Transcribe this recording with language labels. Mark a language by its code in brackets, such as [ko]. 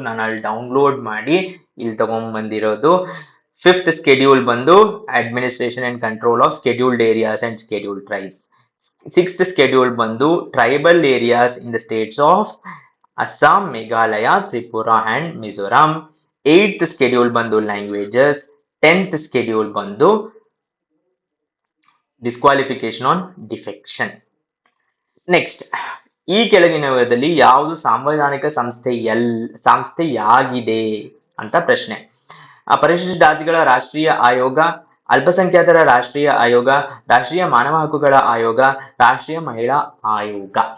[kn] ನಾನು ಅಲ್ಲಿ ಡೌನ್ಲೋಡ್ ಮಾಡಿ ಇಲ್ಲಿ ತಗೊಂಡ್ಬಂದಿರೋದು. [en] 5th schedule [kn] ಬಂದು [en] Administration and control of scheduled areas and scheduled tribes. 6th schedule [kn] ಬಂದು [en] Tribal areas in the states of Assam, Meghalaya, Tripura and Mizoram. 8th schedule [kn] ಬಂದು [en] Languages. 10th schedule [kn] ಬಂದು [en] disqualification on defection. Next, [kn] ಈ ಕೆಳಗಿನವುಗಳಲ್ಲಿ ಯಾವುದು ಸಾಂವಿಧಾನಿಕ ಸಂಸ್ಥೆಯಾಗಿದೆ ಅಂತ ಪ್ರಶ್ನೆ. ಪರಿಶಿಷ್ಟ ಜಾತಿಗಳ ರಾಷ್ಟ್ರೀಯ ಆಯೋಗ, ಅಲ್ಪಸಂಖ್ಯಾತರ ರಾಷ್ಟ್ರೀಯ ಆಯೋಗ, ರಾಷ್ಟ್ರೀಯ ಮಾನವ ಹಕ್ಕುಗಳ ಆಯೋಗ, ರಾಷ್ಟ್ರೀಯ ಮಹಿಳಾ ಆಯೋಗ.